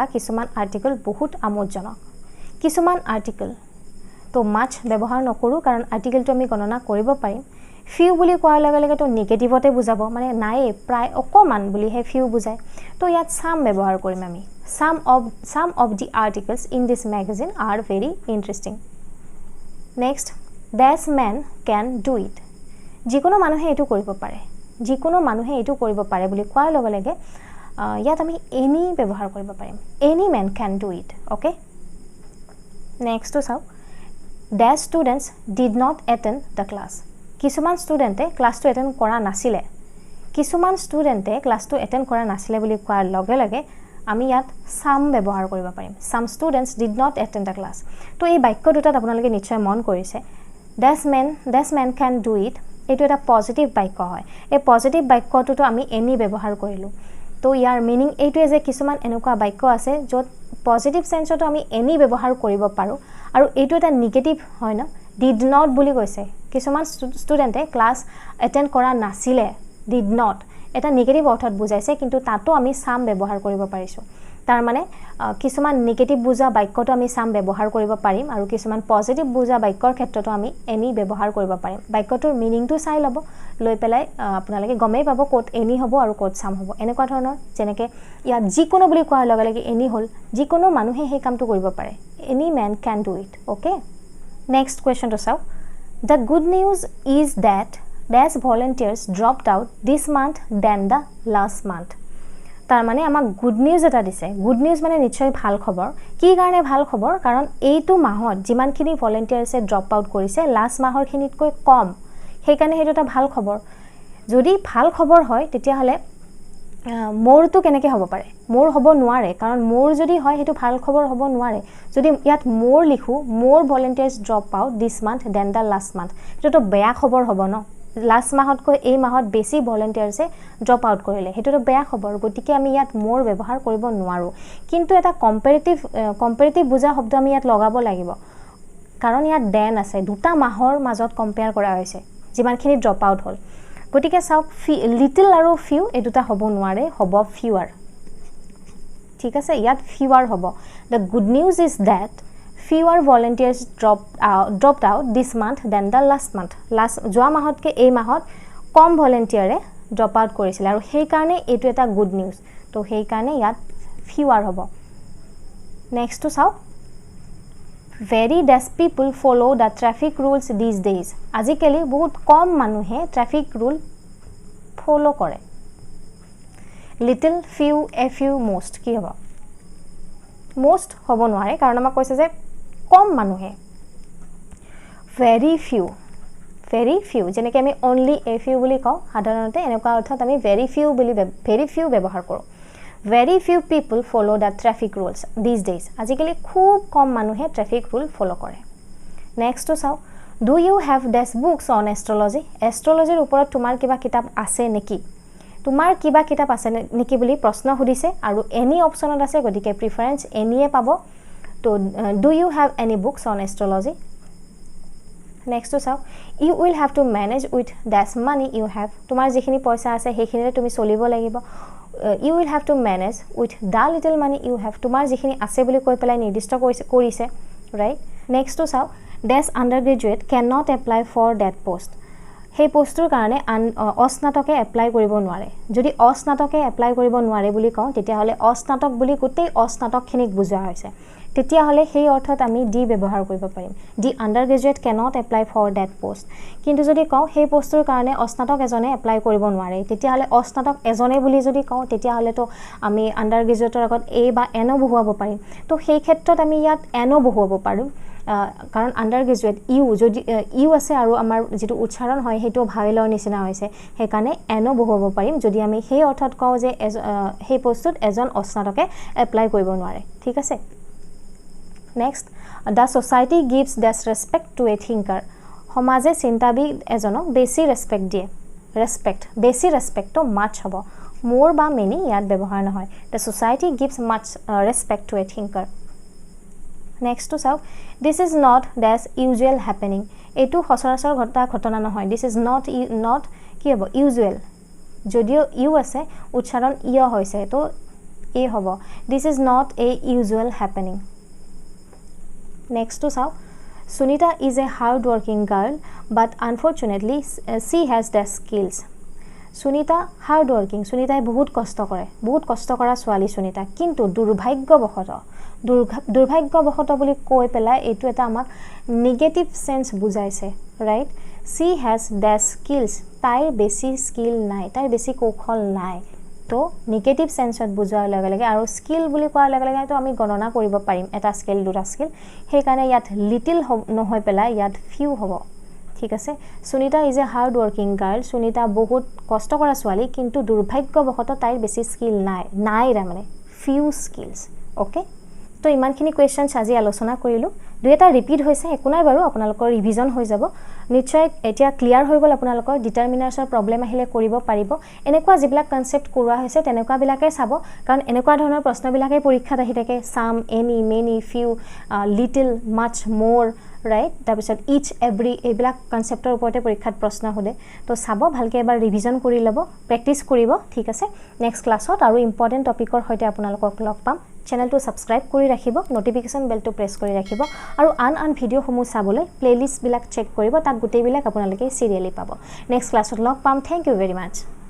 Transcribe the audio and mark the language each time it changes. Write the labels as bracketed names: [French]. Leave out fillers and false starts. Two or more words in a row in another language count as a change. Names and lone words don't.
[Assamese] কিছুমান আৰ্টিকেল বহুত আমোদজনক কিছুমান আৰ্টিকেল তো মাছ ব্যৱহাৰ নকৰো কাৰণ আৰ্টিকেলটো আমি গণনা কৰিব পাৰিম few বুলি কোৱাৰ লগে লগে তো নেগেটিভতে বুজাব মানে নাই প্ৰায় অকমান বুলি হে few বুজায় তো ইয়াত some ব্যৱহাৰ কৰিম আমি [English] some of the articles in this magazine are very interesting next this man can do it [Assamese] যিকোনো মানুহে এটো কৰিব পাৰে বুলি কোৱাৰ লগে লগে ইয়াত আমি any ব্যৱহাৰ কৰিব পাৰিম [English] any man can do it okay next to [Assamese] চাও [English] the students did not attend the class [Assamese] কিছুমান ষ্টুডেন্টে ক্লাসটো এটেন্ড কৰা নাছিলে বুলি কোৱাৰ লগে লগে আমি ইয়াত some ব্যৱহাৰ কৰিব পাৰিম [English] some students did not attend the class [Assamese] তো এই বাক্য দুটাত আপোনালোকে নিশ্চয় মন কৰিছে [English] this man can do it [Assamese] এটো এটা পজিটিভ বাক্য হয় এই পজিটিভ বাক্যটো আমি any ব্যৱহাৰ কৰিলো তো ইয়াৰ মিনিং এইটোৱে যে কিছুমান এনেকুৱা বাক্য আছে যত পজিটিভ সেন্সটো আমি any ব্যৱহাৰ কৰিব পাৰো আৰু এইটো এটা নেগেটিভ হয় না [English] did not [Assamese] বুলি কৈছে কিছুমান ষ্টুডেন্টে ক্লাস এটেন্ড কৰা নাছিলে [English] did not [Assamese] এটা নেগেটিভ অৰ্থত বুজাইছে কিন্তু তাতো আমি some ব্যৱহাৰ কৰিব পাৰিছো তাৰ মানে কিছুমান নেগেটিভ বুজা বাক্যটো আমি some ব্যৱহাৰ কৰিব পাৰিম আৰু কিছুমান পজিটিভ বুজা বাক্যৰ ক্ষেত্ৰতো আমি any ব্যৱহাৰ কৰিব পাৰিম বাক্যটোৰ মিনিংটো চাই লব লৈ পেলাই আপোনালোকে গমেই পাব কোট any হ'ব আৰু কোট some হ'ব এনেকুৱা ধৰণৰ যেনেকে ইয়াত যিকোনো বুলি কোৱাৰ লগে লগে any হল যিকোনো মানুহে সেই কামটো কৰিব পাৰে [English] any man can do it okay next question to [Assamese] চাও [English] the good news is that dash volunteers dropped out this month than the last month [Assamese] তাৰ মানে আমাক [English] good news [Assamese] এটা দিছে গুড নিউজ মানে নিশ্চয় ভাল খবৰ কি কাৰণে ভাল খবৰ কাৰণ এইটো মাহত যিমানখিনি ভলান্টিয়াৰছে [English] drop out [Assamese] কৰিছে লাষ্ট মাহৰখিনিতকৈ কম সেইকাৰণে সেইটো এটা ভাল খবৰ যদি ভাল খবৰ হয় তেতিয়াহলে মোৰটো কেনেকৈ হ'ব পাৰে মোৰ হ'ব নোৱাৰে কাৰণ মোৰ যদি হয় হেতু ভাল খবৰ হ'ব নোৱাৰে যদি ইয়াত মোৰ লিখো মোৰ ভলান্টিয়াৰছ [English] drop out this month than the last month [Assamese] হেতু তো বেয়া খবৰ হ'ব ন লাষ্ট মাহতকৈ এই মাহত বেছি ভলান্টিয়াৰছে [English] drop out [Assamese] কৰিলে হেতু তো বেয়া খবৰ গতিকে আমি ইয়াত মোৰ ব্যৱহাৰ কৰিব নোৱাৰো কিন্তু এটা কম্পাৰেটিভ বুজা শব্দ আমি ইয়াত লগাব লাগিব কাৰণ ইয়াত দেন আছে দুটা মাহৰ মাজত কম্পেয়াৰ কৰা হৈছে যিমানখিনি [English] drop out [Assamese] হ'ল গতিকে চাওক লিটল আৰু ফিউ এই দুটা হ'ব নোৱাৰে হ'ব ফিউৰ ঠিক আছে ইয়াত ফিউৰ হ'ব [English] the good news is that fewer volunteers dropped out this month than the last month [Assamese] যোৱা মাহতকে এই মাহত কম ভলান্টিয়াৰে [English] drop out [Assamese] কৰিছিল আৰু সেই কাৰণে এইটো এটা [English] good news [Assamese] তো সেই কাৰণে ইয়াত ফিউৰ হ'ব [English] next to [Assamese] চাওক [English] very less people follow the traffic rules these days [Assamese] আজিকালি বহুত কম মানুহে [English] traffic rule follow [Assamese] কৰে [English] little few a few most [Assamese] কি হ'ব [English] most [Assamese] হ'ব নোৱাৰে কাৰণ আমাক কৈছে যে কম মানুহে [English] very few [Assamese] যেনেকৈ আমি [English] only a [Assamese] few বুলি কওঁ সাধাৰণতে এনেকুৱা অৰ্থত আমি [English] very few [Assamese] ব্যৱহাৰ কৰোঁ [English] very few people follow the traffic rules these days [Assamese] আজিকালি খুব কম মানুহে [English] traffic rule follow [Assamese] কৰে [English] next to [Assamese] চাও [English] do you have desk books on astrology [Assamese] astrologyৰ ওপৰত তোমাৰ কিবা কিতাপ আছে নেকি তোমাৰ কিবা কিতাপ আছে নেকি বুলি প্ৰশ্ন সুধিছে আৰু এনি অপচনত আছে গতিকে প্ৰিফাৰেন্স এনিয়ে পাব তো [English] do you have any books on astrology next to [Assamese] চাও [English] you will have to manage with that money you have [Assamese] তোমাৰ যিখিনি পইচা আছে সেইখিনিৰে তুমি চলিব লাগিব [English] you will have to manage with the little money you have [Assamese] তোমাৰ যিখিনি আছে বুলি কৈ পেলাই নিৰ্দিষ্ট কৰিছে [English] right next to [Assamese] চাও [English] this undergraduate cannot apply for that post [Assamese] সেই পোষ্টৰ কাৰণে অস্নাতকে এপ্লাই কৰিব নোৱাৰে যদি অস্নাতকে এপ্লাই কৰিব নোৱাৰে বুলি কওঁ তেতিয়াহলে অস্নাতক বুলি গোটেই অস্নাতকখিনিক বুজোৱা হৈছে তেতিয়াহলে সেই অৰ্থত আমি ডি ব্যৱহাৰ কৰিব পাৰিম [English] the undergraduate cannot apply for that post [Assamese] কিন্তু যদি কওঁ সেই পোষ্টৰ কাৰণে অস্নাতক এজনে এপ্লাই কৰিব নোৱাৰে তেতিয়াহলে অস্নাতক এজনে বুলি যদি কওঁ তেতিয়াহলে তো আমি আন্ডাৰগ্ৰেজুৱেটৰ আগত এ বা এন বহুৱাব পাৰিম তো সেই ক্ষেত্ৰত আমি ইয়াত এন বহুৱাব পাৰোঁ কাৰণ আন্ডাৰগ্ৰেজুৱেট ইউ আছে আৰু আমাৰ যেটো উচ্চাৰণ হয় হেটো ভাইলৰ নিচিনা হৈছে হেকানে এনো বহুৱাব পাৰিম যদি আমি সেই অৰ্থত কওঁ যে সেই পোষ্টত এজন অস্নাতকে এপ্লাই কৰিব নোৱাৰে ঠিক আছে নেক্সট [English] the society gives this respect to a thinker [Assamese] সমাজে চিন্তাবিদ এজনক বেছি ৰেসপেক্ট দিয়ে বেছি ৰেসপেক্ট তো মাছ হ'ব মোৰ বা মেনি ইয়াত ব্যৱহাৰ নহয় [English] the society gives much respect to a thinker next to [Assamese] চাওক [English] this is not this usual happening [Assamese] এটো সচৰাচৰ ঘটনা নহয় [English] this is not [Assamese] কি হ'ব usual যদিও ইউ আছে উচ্চাৰণ ইয় হৈছে তো এ হ'ব [English] this is not a usual happening next to [Assamese] চাওক [English] Sunita is a hard working girl but unfortunately she has the skills [Assamese] সুনিতা [English] hard working [Assamese] সুনিতাই বহুত কষ্ট কৰা ছোৱালী সুনিতা কিন্তু দুৰ্ভাগ্যবশত বুলি কৈ পেলাই এটো এটা আমাক [English] negative sense [Assamese] বুজাইছে ৰাইট [English] she has the skills [Assamese] তাইৰ বেছি স্কিল নাই তাইৰ বেছি কৌশল নাই তো নেগেটিভ সেন্সত বুজাৰ লগে আৰু স্কিল বুলি কোৱাৰ লগে তো আমি গণনা কৰিব পাৰিম এটা স্কিল দুটা স্কিল সেই কাৰণে ইয়াত লিটল নহয় পেলাই ইয়াত ফিউ হ'ব ঠিক আছে [English] Sunita is a hard working girl [Assamese] সুনিতা বহুত কষ্ট কৰা ছোৱালী কিন্তু দুৰ্ভাগ্যবশত তাইৰ বেছি স্কিল নাই মানে [English] few skills okay [Assamese] তো ইমানখিনি কোৱেশ্চনছ আজি আলোচনা কৰিলো দুই এটা ৰিপিট হৈছে একো নাই বাৰু আপোনালোকৰ ৰিভিজন হৈ যাব নিশ্চয় এতিয়া ক্লিয়াৰ হৈ গল আপোনালোকৰ ডিটাৰমিনাৰ্ছৰ প্ৰবলেম আহিলে কৰিব পাৰিব এনেকুৱা যিবিলাক কনসেপ্ট কৰোৱা হৈছে তেনেকুৱা বিলাকে চাব কাৰণ এনেকুৱা ধৰণৰ প্ৰশ্নবিলাকে পৰীক্ষাত আহি থাকে সাম [English] any many few little much more right [Assamese] তাৰপিছত [English] each every [Assamese] এইবিলাক কনসেপ্টৰ ওপৰতে পৰীক্ষাত প্ৰশ্ন হ'লে তো চাব ভালকে এবাৰ ৰিভিজন কৰি লব প্ৰেক্টিস কৰিব ঠিক আছে নেক্সট ক্লাছত আৰু ইম্পৰ্টেন্ট টপিকৰ হৈতে আপোনালোকক লগ পাম চেনেলটো সাবস্ক্ৰাইব কৰি ৰাখিব নটিফিকেশন বেলটো প্ৰেছ কৰি ৰাখিব আৰু আন ভিডিও সমূহ চাবলৈ প্লেলিষ্ট বিলাক চেক কৰিব তাত গোটেই বিলাক আপোনালোকে সিৰিয়ালি পাব নেক্সট ক্লাছত লগ পাম [English] thank you very much